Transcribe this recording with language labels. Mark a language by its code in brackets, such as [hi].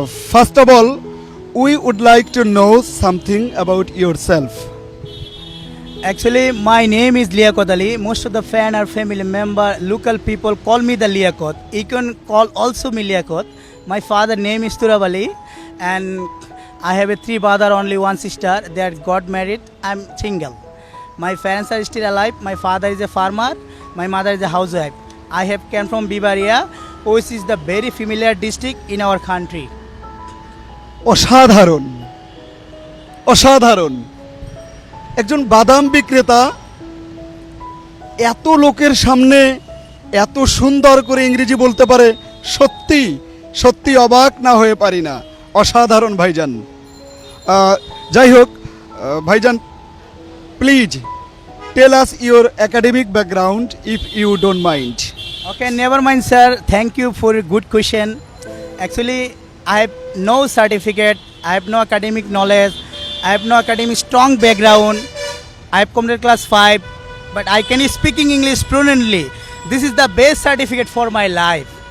[en] First of all, we would like to know something about your self. Actually, my name is Liakot Ali. Most of the fan or family member, local people call me the Liakot. You can call also me Liakot. My father name is Turab Ali, and I have a 3 brother, only 1 sister. They are got married. I'm single. My parents are still alive. My father is a farmer. My mother is a housewife. I have came from Bibaria, which is the very familiar district in our country. [bn] অসাধারণ অসাধারণ। একজন বাদাম বিক্রেতা এত লোকের সামনে এত সুন্দর করে ইংরেজি বলতে পারে, সত্যি সত্যি অবাক না হয়ে পারি না। অসাধারণ ভাইজান। [en] যাই হোক ভাইজান, please tell us your academic background if you don't mind. Okay, never mind, sir. Thank you for a good question. Actually, I have no certificate. I have no academic knowledge. I have no academic strong background. I have completed class 5, but I can speaking English fluently. This is the best certificate for my life.